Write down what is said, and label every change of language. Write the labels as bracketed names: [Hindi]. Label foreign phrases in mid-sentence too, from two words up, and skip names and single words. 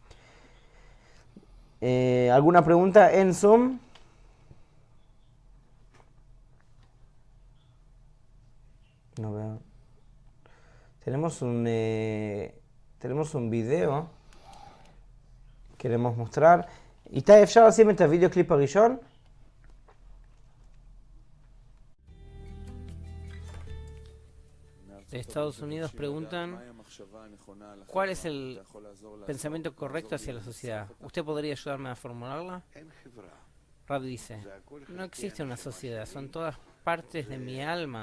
[Spanish] ¿Alguna pregunta en Zoom? No veo. Tenemos un video. Queremos mostrar. [Hebrew] איתי, אפשר לשים את הוידאו קליפ הראשון? [Spanish] De Estados Unidos preguntan ¿cuál es el pensamiento correcto hacia la sociedad? ¿Usted podría ayudarme a formularla? Rab dice, no existe una sociedad, son todas partes de mi alma.